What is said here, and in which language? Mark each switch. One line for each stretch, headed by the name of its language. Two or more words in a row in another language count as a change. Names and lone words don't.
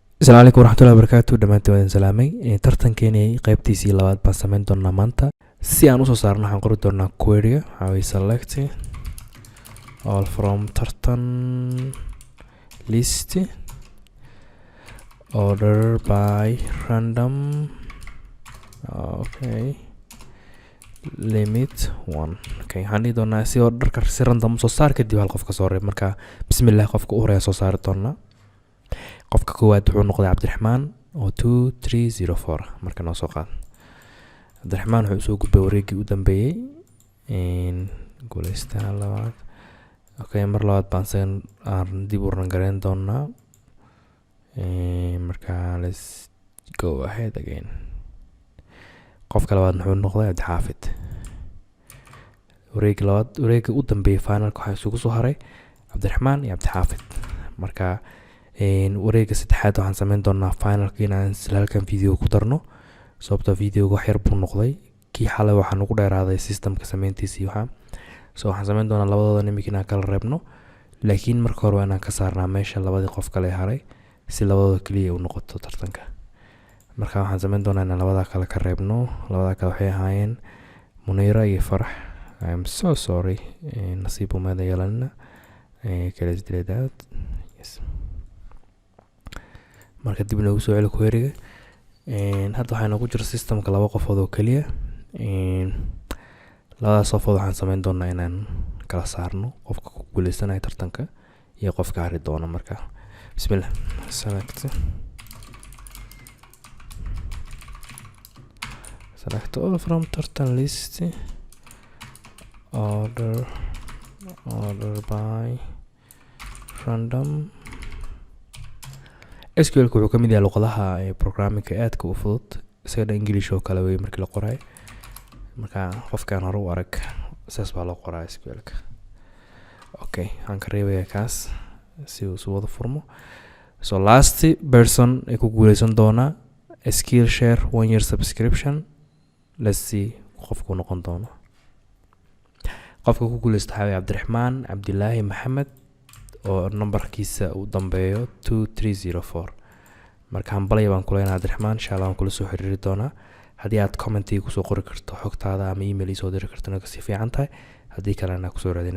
Arabic: السلام عليكم ورحمة الله وبركاته.
Somali: dhamaantiin waan salaamay. tartankeeni qaybtiisii labaad baan samayn doonaa maanta. Si aan u soo saarno waxaan qori doonaa query waxa way
English: select all from tartan list order by random okay limit 1
Somali: okay waxaan dhihi doonaa si orderka si random soo saar kadib hal qof ka soo reeb marka bismillah qofka u horeeya soo saari doonaa. qofka koowaad wuxuu noqday Cabdiraxmaan oo 2304 marka noo soo qaad. Cabdiraxmaan wuxuu soo gudbay wareegii u dambeeyay guuleystaa labaad. Okay mar labaad baan aan dib u rangareyn doonaa.
English: marka let's go ahead again.
Somali: qofka labaad wuxuu noqday Cabdixaafid. wareegii u dambeeyay finalka waxaa isugu soo haray Cabdiraxmaan iyo Cabdixaafid. marka wareegga saddexaad waxaan samayn doonaa finalka inaan halkan video ku darno sababtoo video wax yar buu noqday kii xalay waxaan ugu dheeraaday systemka samayntiisii waxaan samayn doonaa labadooda nimik inaan kala reebno laakiin marka hore inaan ka saarnaa meesha labadii qof kale haray si labadooda kaliya u noqoto tartanka. marka waxaan samayn doonaa inaan labada kale ka reebno. labada kale waxay ahaayeen Munira iyo Farax.
English: I am so sorry
Somali: nasiib uma yeelana kala isdileedaad. yes marka dib loogu soo celiyo query-ga hadda waxaan ugu jiro systemka laba qofood oo kaliya labadaas qofood waxaan samayn doonaa inaan kala saarno qofka ku guuleysanaya tartanka iyo qofka hari doona.
English: marka bismillah select all from tartan list order by random.
Somali: SQL wuxuu ka mid yahay luqadaha programming aadka u fudud sida English oo kale way markii la qoray. marka qofkan hore u arag saas baa loo qoraa SQL-ka. okay aan ka reebaya kaas si uu soo wada furmo.
English: so last person
Somali: ee ku guuleysan doona
English: Skillshare 1 year subscription. let's see
Somali: qofku noqon doono. qofka ku guuleysta waxaa Cabdiraxmaan Cabdilaahi Maxamed oo numberkiisa u dambeeyo 2304. marka hambalay baan kula inaa Cabdiraxmaan
Arabic: إن شاء الله
Somali: waan kula soo xiriiri doonaa. haddii aad comment ku soo qori karto xogtaada ama email soo diri karto naga si fiican tahay haddii kalena ku soo raadinaa.